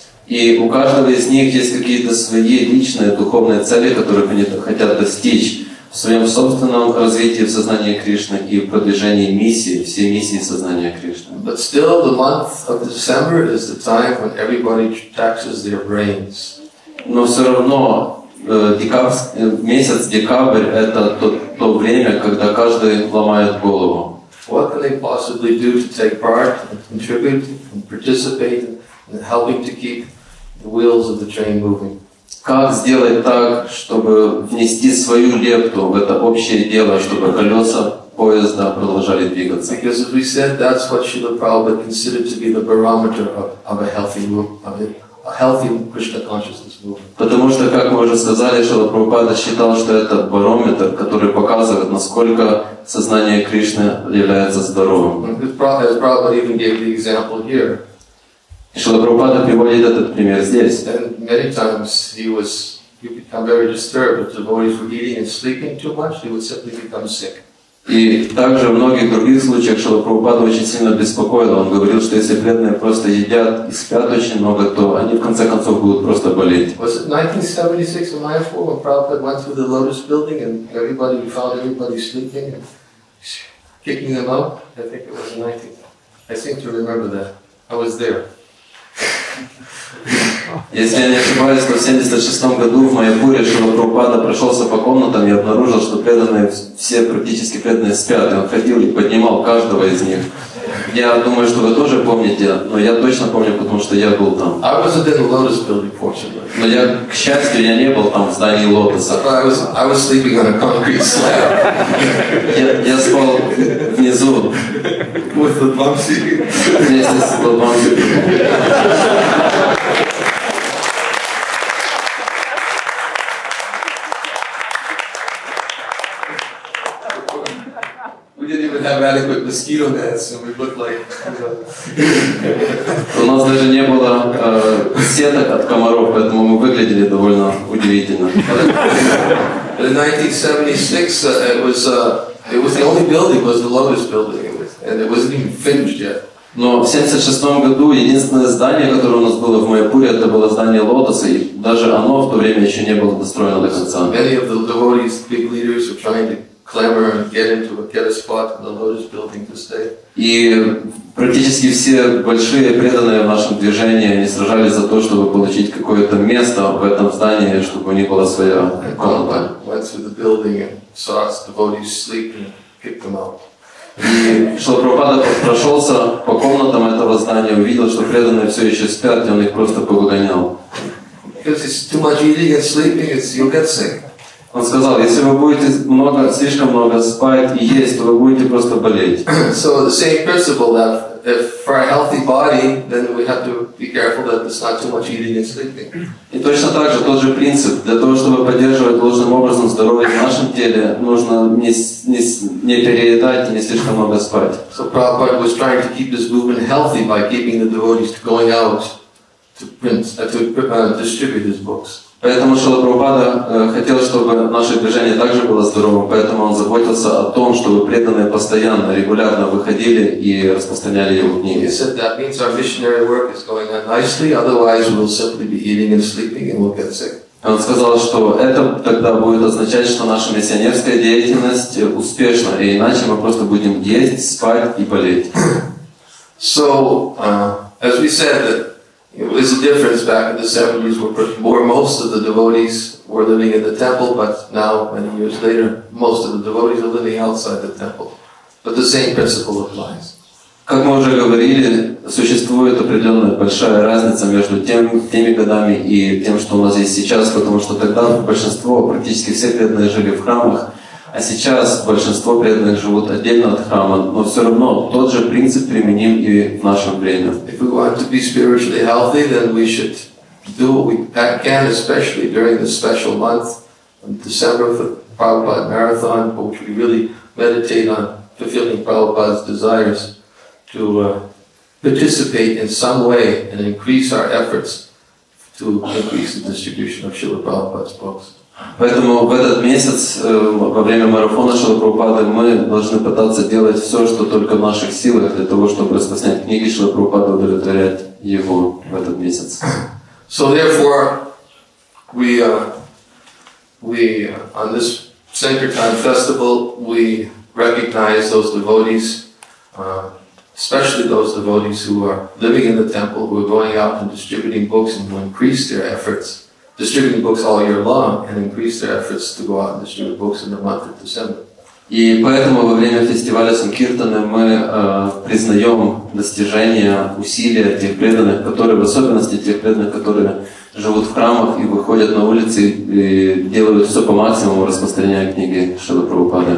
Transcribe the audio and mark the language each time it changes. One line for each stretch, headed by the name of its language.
Russian: И у каждого из них есть какие-то свои личные духовные цели, которых они хотят достичь в своем собственном развитии в сознании Кришны и продвижении миссии, всей миссии сознания Кришны.
English: But still, the month of December is the time when everybody taxes their brains.
Russian: Но все равно месяц декабрь – это то время, когда каждый ломает голову.
English: What can they possibly do to take part and contribute and participate in helping to keep the wheels of the train moving?
Russian: Как сделать так, чтобы внести свою лепту в это общее дело, чтобы колеса поезда продолжали двигаться?
English: Because as we said, that's what Srila Prabhupada considered to be the barometer of a healthy healthy Krishna consciousness movement.
Russian: Потому что, как мы уже сказали, Шрила Прабхупада считал, что это барометр, который показывает, насколько сознание Кришны является здоровым.
English: Prabhupada even gave the example here.
Russian: Шрила Прабхупада приводит этот пример здесь.
English: And many times he become very disturbed. If devotees were eating and sleeping too much, he would simply become sick.
Russian: И также в многих других случаях Шрила Прабхупада очень сильно беспокоил. Он говорил, что если преданные просто едят и спят очень много, то они в конце концов будут просто болеть.
English: Was it 1976 in Mayapur when Prabhupada went through the Lotus building and we found everybody sleeping and kicking them out? I think it was 19. I seem to remember that. I was there.
Russian: Если я не ошибаюсь, то в 1976 году в Майяпуре Шрила Прабхупада прошелся по комнатам и обнаружил, что преданные, все практически преданные спят, и он ходил и поднимал каждого из них. Я думаю, что вы тоже помните, но я точно помню, потому что я был там.
English: I wasn't in the Lotus building, fortunately.
Russian: Но я, к счастью, я не был там в здании Лотоса.
English: I was sleeping on a concrete slab.
Russian: Я спал внизу.
English: With the bumpsy.
Russian: Вместе с Лотбамси.
English: We didn't even have adequate mosquito nets, and we looked like.
Russian: У нас даже не было сеток от комаров, поэтому мы выглядели довольно удивительно.
English: But in 1976, it was the only building was the Lotus building, and it wasn't even finished yet.
Russian: Но в 1976 году единственное здание, которое у нас было в Майяпуре, это было здание Лотоса, и даже оно в то время еще не было достроено до конца.
English: Many of the devotees, big leaders, were trying to clamor and get a spot in the Lotus building to stay.
Russian: И практически все большие преданные в нашем движении, они сражались за то, чтобы получить какое-то место в этом здании, чтобы у них была своя комната.
English: Went through the building and saw devotees sleep and kicked them out.
Russian: И Шрила Прабхупада прошелся по комнатам этого здания, увидел, что преданные все еще спят, и он их просто повыгонял.
English: Because it's too much eating and sleeping, you'll get sick.
Russian: Он сказал, если вы будете слишком много спать и есть, то вы будете просто болеть.
English: So the same principle that if for a healthy body, then we have to be careful that it's not too much eating and sleeping.
Russian: И точно так же тот же принцип. Для того, чтобы поддерживать должным образом здоровье в нашем теле, нужно не переедать и не слишком много спать.
English: So Prabhupada was trying to keep this movement healthy by keeping the devotees going out to distribute his books.
Russian: Поэтому Шрила Прабхупада хотел, чтобы наше движение также было здоровым, поэтому он заботился о том, чтобы преданные постоянно, регулярно выходили и распространяли его книги.
English: He said that means our missionary work is going on nicely, otherwise we'll simply be eating and sleeping and we'll get sick.
Russian: Он сказал, что это тогда будет означать, что наша миссионерская деятельность успешна, и иначе мы просто будем есть, спать и болеть.
English: So, as we said, that there's a difference back in the 70s where most of the devotees were living in the temple, but now, many years later, most of the devotees are living outside the temple. But the same principle applies.
Russian: Как мы уже говорили, существует определенная большая разница между теми годами и тем, что у нас есть сейчас, потому что тогда большинство, практически все преданные жили в храмах, а сейчас большинство преданных живут отдельно от храма, но все равно тот же принцип применим и в наше время.
English: If we want to be spiritually healthy, then we should do what we can, especially during this special month in December for the Prabhupada Marathon, which we really meditate on fulfilling Prabhupada's desires to participate in some way and increase our efforts to increase the distribution of Srila Prabhupada's books.
Russian: Поэтому в этот месяц, во время марафона Шрилы Прабхупады, мы должны пытаться делать все, что только в наших силах, для того, чтобы распространять книги Шрилы Прабхупады, удовлетворять его в этот месяц.
English: So therefore, we on this Sankirtan festival, we recognize those devotees, especially those devotees who are living in the temple, who are going out and distributing books and who increase their efforts. Distributing books all year long and increase their efforts to go out and distribute books in the month of December.
Russian: И поэтому во время фестиваля Санкиртаны мы признаем достижения, усилия тех преданных, которые, в особенности тех преданных, которые живут в храмах и выходят на улицы и делают все по максимуму, распространяя книги Шрилы Прабхупады.